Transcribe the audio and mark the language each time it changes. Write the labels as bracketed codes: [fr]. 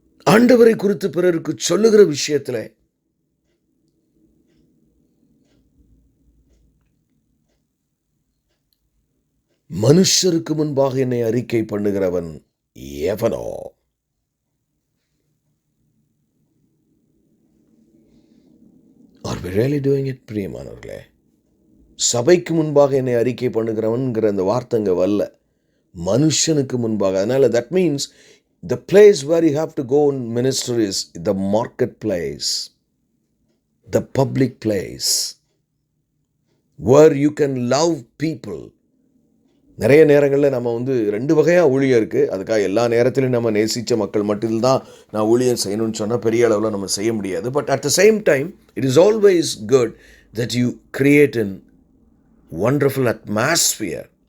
[ta] ஆண்டவரை குறித்து பிறருக்கு சொல்லுகிற விஷயத்துல மனுஷருக்கு முன்பாக என்னை அறிக்கை பண்ணுகிறவன் எவனோ. [en] Are we really doing it, [ta] பிரியமானவர்களே? சபைக்கு முன்பாக என்னை அறிக்கை பண்ணுகிறவன்கிற அந்த வார்த்தைங்க வரல, மனுஷனுக்கு முன்பாக. அதனால [en] that means the place where you have to go and minister is the marketplace, the public place where you can love people. [ta] நிறைய நேரங்களில் நம்ம 2 வகையாக ஊழியம் இருக்குது. அதுக்காக எல்லா நேரத்திலும் நம்ம நேசித்த மக்கள் மட்டும்தான் நான் ஊழியம் செய்யணும்னு சொன்னால் பெரிய அளவில் நம்ம செய்ய முடியாது. [en] But at the same time it is always good that you create an wonderful atmosphere.